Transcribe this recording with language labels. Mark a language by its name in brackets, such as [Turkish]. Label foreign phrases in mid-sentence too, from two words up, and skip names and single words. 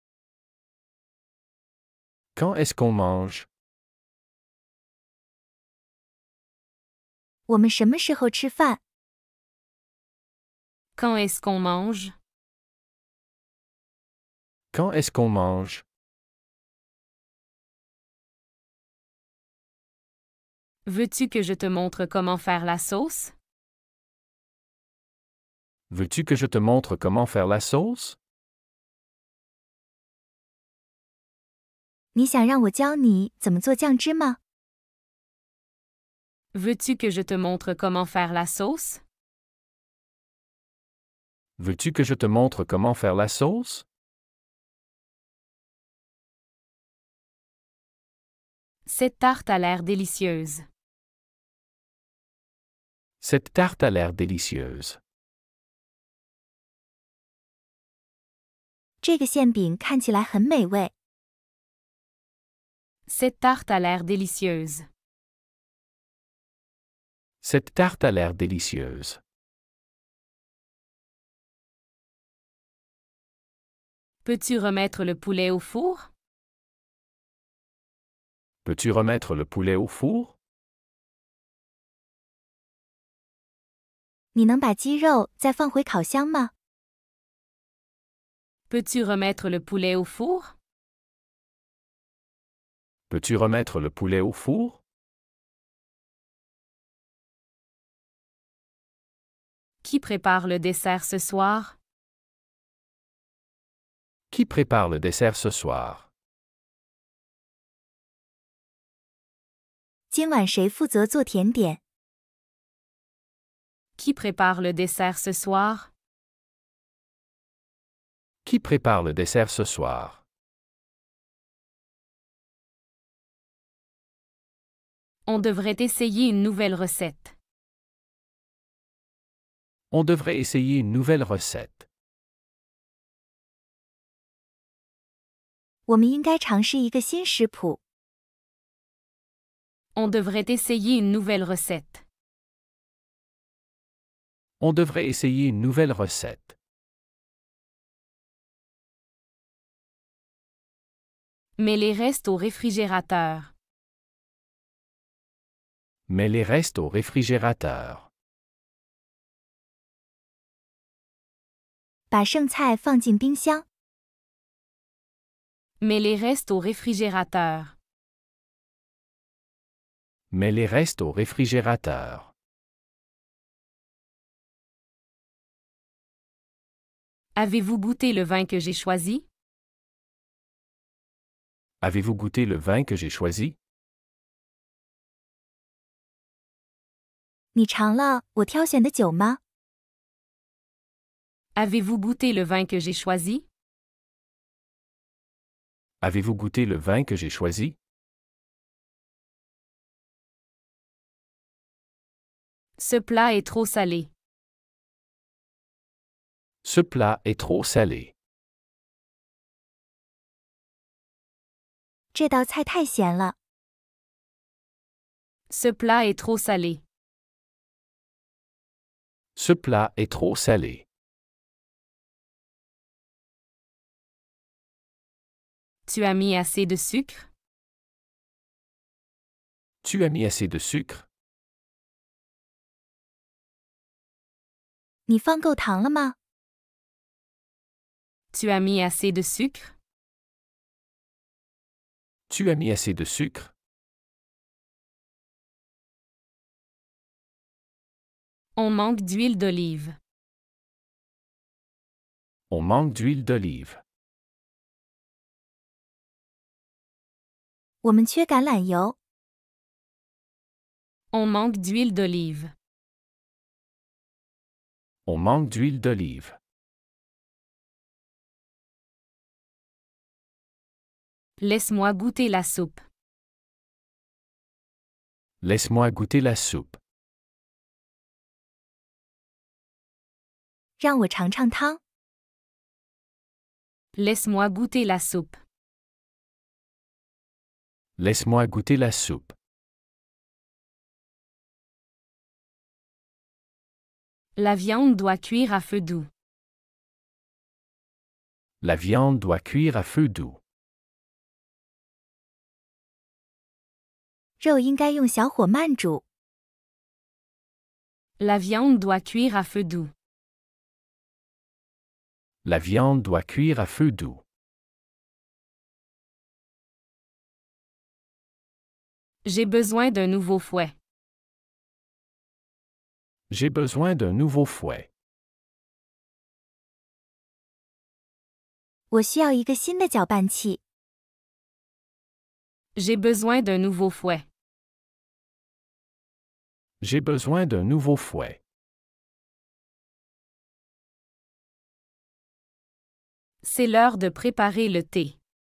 [French] Quand est-ce qu'on mange? [Chinese] 我们什么时候吃饭？ [French] Quand est-ce qu'on mange? Quand est-ce qu'on mange? Veux-tu que je te montre comment faire la sauce? Veux-tu que je te montre comment faire la sauce? [Chinese] 你想让我教你怎么做酱汁吗？ [French] Veux-tu que je te montre comment faire la sauce? Veux-tu que je te montre comment faire la sauce? Cette tarte a l'air délicieuse. Cette tarte a l'air délicieuse. [Chinese] 这个馅饼看起来很美味。 [French] Cette tarte a l'air délicieuse. Cette tarte a l'air délicieuse. Peux-tu remettre le poulet au four? Peux-tu remettre le poulet au four? [Chinese] 你能把鸡肉再放回烤箱吗？ [French] Peux-tu remettre le poulet au four? Peux-tu remettre le poulet au four? Qui prépare le dessert ce soir? Qui prépare le dessert ce soir? [Chinese] 今晚谁负责做甜点？ [French] Qui prépare le dessert ce soir? Qui prépare le dessert ce soir? On devrait essayer une nouvelle recette. On devrait essayer une nouvelle recette. [Chinese] 我们应该尝试一个新食谱。 [French] On devrait essayer une nouvelle recette. On devrait essayer une nouvelle recette. Mets les restes au réfrigérateur. Mets les restes au réfrigérateur. [Chinese] 把剩菜放进冰箱。 [French] Mets les restes au réfrigérateur. Mets les restes au réfrigérateur. Avez-vous goûté le vin que j'ai choisi? Avez-vous goûté le vin que j'ai choisi? [Chinese] 你尝了我挑选的酒吗？ [French] Avez-vous goûté le vin que j'ai choisi? Avez-vous goûté le vin que j'ai choisi? Ce plat est trop salé. Ce plat est trop salé. [Chinese] 这道菜太咸了。 [French] Ce plat est trop salé. Ce plat est trop salé. Tu as mis assez de sucre? Tu as mis assez de sucre? [Chinese] 你放够糖了吗？ [French] Tu as mis assez de sucre? Tu as mis assez de sucre? On manque d'huile d'olive. On manque d'huile d'olive. [Chinese] 我们缺橄榄油。 [French] On manque d'huile d'olive. On manque d'huile d'olive. Laisse-moi goûter la soupe. Laisse-moi goûter la soupe. [Chinese] 让我尝尝汤。 [French] Laisse-moi goûter la soupe. Laisse-moi goûter la soupe. La viande doit cuire à feu doux. La viande doit cuire à feu doux. [Chinese] 肉应该用小火慢煮。 [French] La viande doit cuire à feu doux. La viande doit cuire à feu doux. J'ai besoin d'un nouveau fouet. J'ai besoin d'un nouveau fouet. [Chinese] 我需要一个新的搅拌器。 [French] J'ai besoin d'un nouveau fouet. J'ai besoin d'un nouveau fouet. C'est l'heure de préparer le thé.